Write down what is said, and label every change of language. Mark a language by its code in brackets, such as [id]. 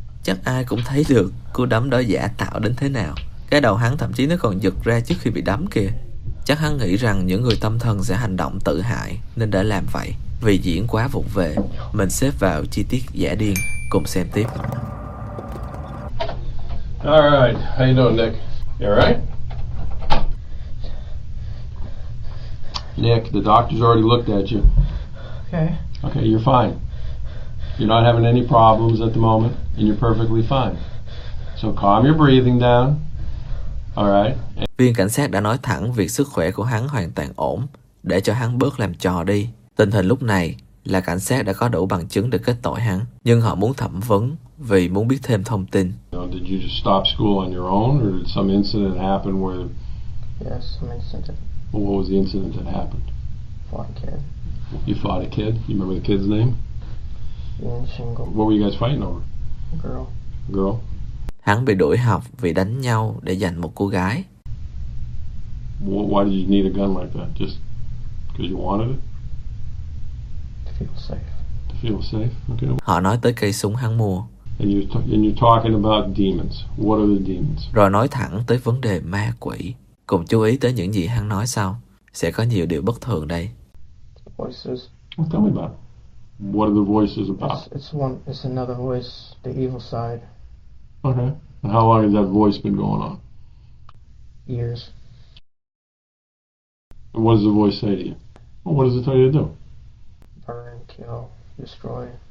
[vi] chắc ai cũng thấy được cú đấm đó giả tạo đến thế nào. Cái đầu hắn thậm chí nó còn giật ra trước khi bị đấm kìa. Chắc hắn nghĩ rằng những người tâm thần sẽ hành động tự hại nên đã làm vậy. Vì diễn quá vụng về, mình xếp vào chi tiết giả điên. Cùng xem tiếp. [en] All right, how you doing, Nick? You all right? Nick, the doctor's already looked at you. Okay, you're fine. You're not having any problems at the moment, and you're perfectly fine. So calm your breathing down. All right. [vi] Viên cảnh sát đã nói thẳng việc sức khỏe của hắn hoàn toàn ổn, để cho hắn bớt làm trò đi. Tình hình lúc này là cảnh sát đã có đủ bằng chứng để kết tội hắn, nhưng họ muốn thẩm vấn vì muốn biết thêm thông tin. [en] Now, did you just stop school on your own, or did some incident happen where? Yes, some incident. Well, what was the incident that happened? Fought a kid. You fought a kid? You remember the kid's name? Yen Shingo. What were you guys fighting over? A girl. [vi] Hắn bị đuổi học vì đánh nhau để giành một cô gái. [en] Well, why did you need a gun like that? Just because you wanted it? To feel safe. Okay. [vi] Họ nói tới cây súng hắn mua. [en] And you're talking about demons. What are the demons? [vi] Rồi nói thẳng tới vấn đề ma quỷ. Cùng chú ý tới những gì hắn nói sau. Sẽ có nhiều điều bất thường đây. [en] Voices. Well, tell me about it. What are the voices about? It's another voice, the evil side. Okay. And how long has that voice been going on? Years. And what does the voice say to you? Well, what does it tell you to do? Burn, kill, destroy.